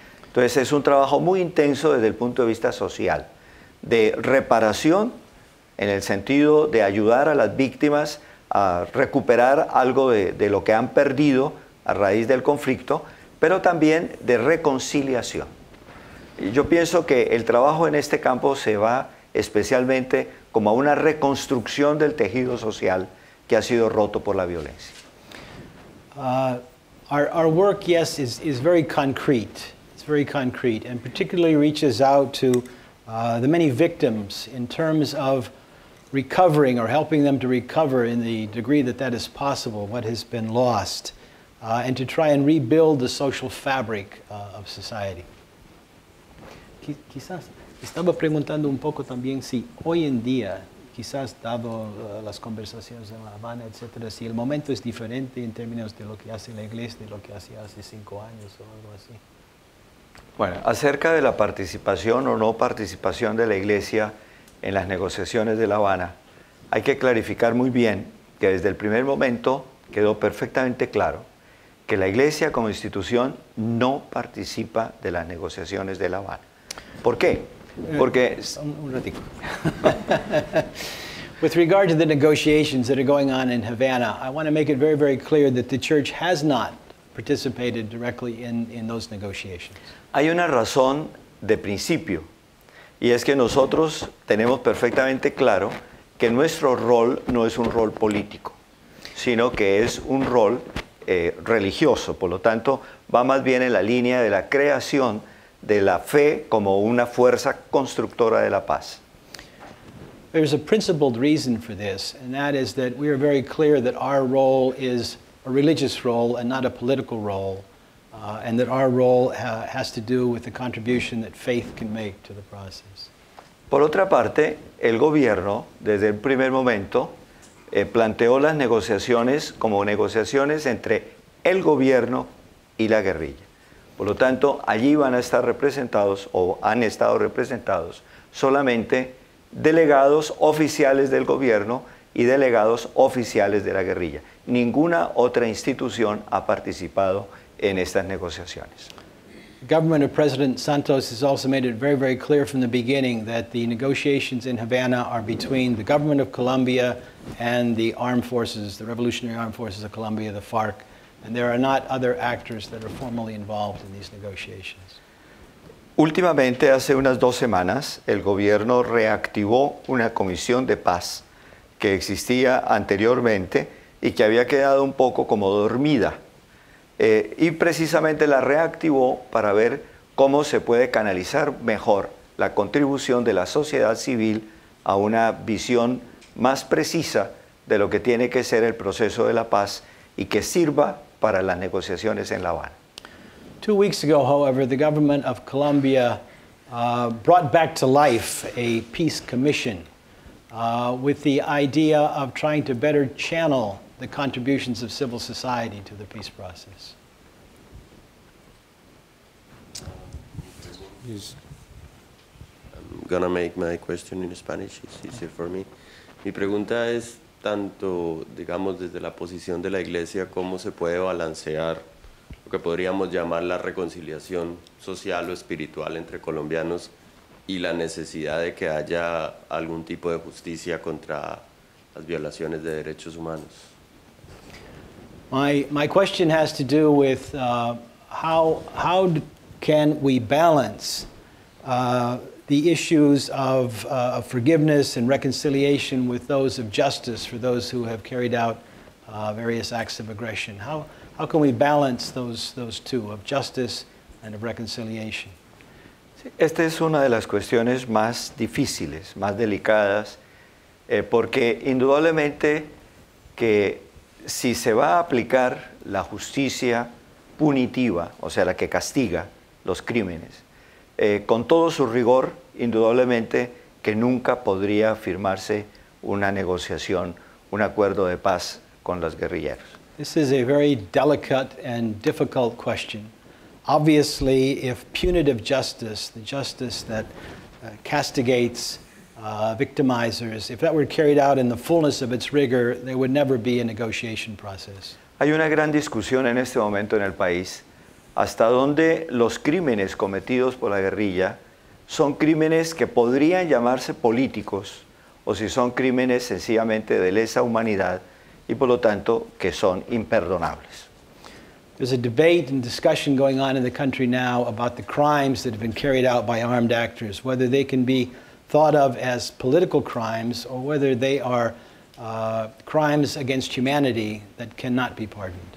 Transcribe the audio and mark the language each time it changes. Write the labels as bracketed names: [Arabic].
[Spanish] Entonces, es un trabajo muy intenso desde el punto de vista social, de reparación, en el sentido de ayudar a las víctimas a recuperar algo de lo que han perdido a raíz del conflicto, pero también de reconciliación. Y yo pienso que el trabajo en este campo se va especialmente como a una reconstrucción del tejido social que ha sido roto por la violencia. [English] Our work, yes, is very concrete. It's very concrete, and particularly reaches out to the many victims in terms of recovering or helping them to recover in the degree that that is possible, what has been lost, and to try and rebuild the social fabric of society. [Spanish] Quizás estaba preguntando un poco también si hoy en día, quizás dado las conversaciones en La Habana, etcétera, si el momento es diferente en términos de lo que hace la iglesia de lo que hacía hace 5 años o algo así. Bueno, acerca de la participación o no participación de la iglesia en las negociaciones de La Habana, hay que clarificar muy bien que desde el primer momento quedó perfectamente claro que la iglesia como institución no participa de las negociaciones de La Habana. ¿Por qué? Porque... Un ratico. [English] With regard to the negotiations that are going on in Havana, I want to make it very, very clear that the church has not participated directly in those negotiations. [Spanish] Hay una razón de principio, y es que nosotros tenemos perfectamente claro que nuestro rol no es un rol político, sino que es un rol religioso. Por lo tanto, va más bien en la línea de la creación de la fe como una fuerza constructora de la paz. [English] There's a principled reason for this, and that is that we are very clear that our role is a religious role and not a political role, and that our role has to do with the contribution that faith can make to the process. [Spanish] Por otra parte, el gobierno, desde el primer momento, planteó las negociaciones como negociaciones entre el gobierno y la guerrilla. Por lo tanto, allí van a estar representados, o han estado representados, solamente delegados oficiales del gobierno y delegados oficiales de la guerrilla. Ninguna otra institución ha participado en estas negociaciones. [English] The government of President Santos has also made it very, very clear from the beginning that the negotiations in Havana are between the government of Colombia and the armed forces, the Revolutionary Armed Forces of Colombia, the FARC, and there are not other actors that are formally involved in these negotiations. [Spanish] Últimamente, hace unas 2 semanas, el gobierno reactivó una comisión de paz que existía anteriormente y que había quedado un poco como dormida. Y precisamente la reactivó para ver cómo se puede canalizar mejor la contribución de la sociedad civil a una visión más precisa de lo que tiene que ser el proceso de la paz y que sirva para las negociaciones en La Habana. [English] 2 weeks ago, however, the government of Colombia brought back to life a peace commission with the idea of trying to better channel the contributions of civil society to the peace process. I'm gonna make my question in Spanish, it's easier for me. [Spanish] Mi pregunta es tanto, digamos, desde la posición de la Iglesia, cómo se puede balancear lo que podríamos llamar la reconciliación social o espiritual entre colombianos y la necesidad de que haya algún tipo de justicia contra las violaciones de derechos humanos. [English] My question has to do with how can we balance the issues of forgiveness and reconciliation with those of justice for those who have carried out various acts of aggression. How can we balance those two, of justice and of reconciliation? [Spanish] Esta es una de las cuestiones más difíciles, más delicadas, porque indudablemente que si se va a aplicar la justicia punitiva, o sea, la que castiga los crímenes, con todo su rigor, indudablemente que nunca podría firmarse una negociación, un acuerdo de paz con los guerrilleros. [English] This is a very delicate and difficult question. Obviously, if punitive justice, the justice that castigates victimizers, if that were carried out in the fullness of its rigor, there would never be a negotiation process. [Spanish] Hay una gran discusión en este momento en el país hasta dónde los crímenes cometidos por la guerrilla son crímenes que podrían llamarse políticos o si son crímenes sencillamente de lesa humanidad y por lo tanto que son imperdonables. [English] There's a debate and discussion going on in the country now about the crimes that have been carried out by armed actors, whether they can be thought of as political crimes or whether they are crimes against humanity that cannot be pardoned.